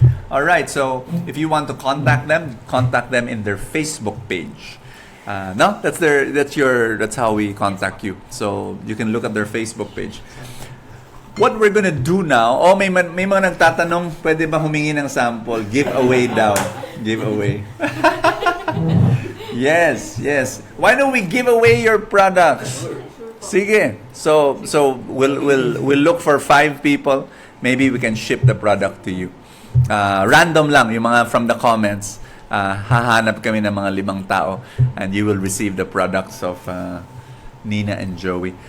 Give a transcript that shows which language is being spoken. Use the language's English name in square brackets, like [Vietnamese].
[English] All right, so if you want to contact them in their Facebook page. No, that's how we contact you. So you can look at their Facebook page. What we're gonna do now? [Filipino] May mga nagtatanong, pwede ba humingi ng sample? [English] Giveaway daw. Giveaway. Yes. Why don't we give away your products? [Filipino] Sige. [English] So we'll look for 5 people. Maybe we can ship the product to you. [Filipino] Random lang, yung mga [English] from the comments. [Filipino] hahanap kami ng mga 5 tao [English] and you will receive the products of Nina and Joey.